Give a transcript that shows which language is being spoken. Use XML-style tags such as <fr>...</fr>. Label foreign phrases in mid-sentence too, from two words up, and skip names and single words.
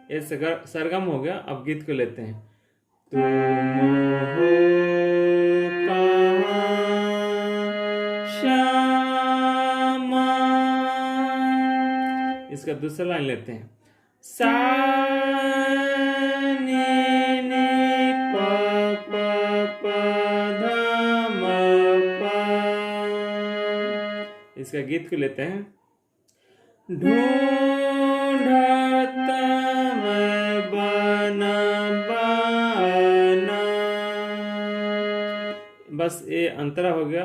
<hi>सरगम हो गया। अब गीत को लेते हैं। तुम हो कहाँ श्यामा, इसका दूसरा लाइन लेते हैं। सा नी नी प प प ध म प, इसका गीत को लेते हैं। ढूंढत मैं बन बना, बस ये अंतरा हो गया।</hi>